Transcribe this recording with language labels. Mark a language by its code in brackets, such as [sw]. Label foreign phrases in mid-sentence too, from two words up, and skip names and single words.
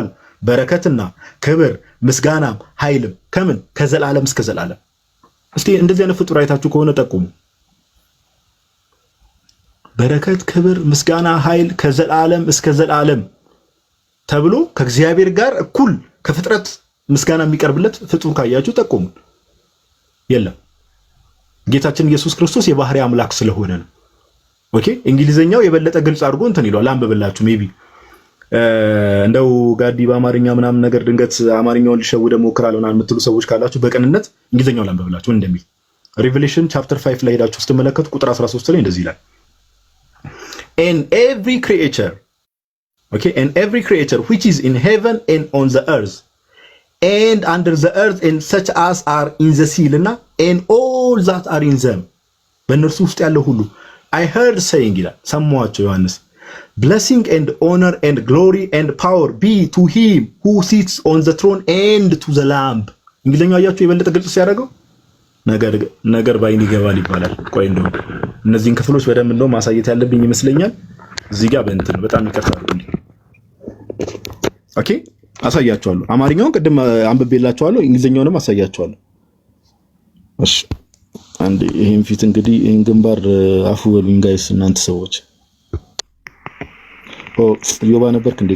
[am] በረከትና ክብር ምስጋናም ኃይልም ከምን ከዘላለም እስከ ዘላለም። እስቲ እንደዚህ አይነት ፍጡር አይታችሁ ከሆነ ጠቁሙ። በረከት፣ ክብር፣ ምስጋና፣ ኃይል ከዘላለም እስከ ዘላለም ተብሎ ከእግዚአብሔር ጋር እኩል ከፍጥረት ምስጋና የሚቀርብለት ፍጡር ካያችሁ ጠቁሙ። የለም። ጌታችን ኢየሱስ ክርስቶስ የባህሪ አምላክ ስለሆነ ነው። ኦኬ እንግሊዘኛው የበለጠ ግልጽ አድርጎ እንትን ይሏል። አንብብላችሁ ሜቢ እንደው ጋዲ በአማርኛ ምናምን ነገር ድንገት አማርኛውን ሊሸውደ ሞክራለሁ ምናምን የምትሉ ሰዎች ካላችሁ በቅንነት እንግሊዘኛውን አንብብላችሁ እንደሚል ሪቨሌሽን ቻፕተር 5 ላይ ሄዳችሁ ስትመለከቱ ቁጥር 13 ላይ እንደዚህ ይላል [en] and every creature okay and every creature which is in heaven and on the earth and under the earth and such as are in the sea and all that are in them [am] በእነርሱ ውስጥ ያለው ሁሉ [en] I heard saying [am] ይላል ሰማዋቸው ዮሐንስ [en] blessing and honor and glory and power be to him who sits on the throne and to the lamb [am] እንግሊዘኛው አያችሁ የበለጠ ግልጽ ሲያደርገው ነገር ባይን ይገባል ይባላል። ቆይ እንደው እነዚህን ክፍሎች በደንብ እንደው ማሳየት ያለብኝ ይመስለኛል። እዚህ ጋር በእንትን በጣም ይቀርታሉ እንዴ። ኦኬ አሳያችኋለሁ። አማርኛውን ቅድም አንብቤላችኋለሁ፣ እንግሊዘኛውንም አሳያችኋለሁ። እሺ አንዴ ይሄን ፊት እንግዲህ ይሄን ግንባር አፉ በሉኝ ጋይስ እናንተ ሰዎች። ዮባ ነበርክ እንዴ?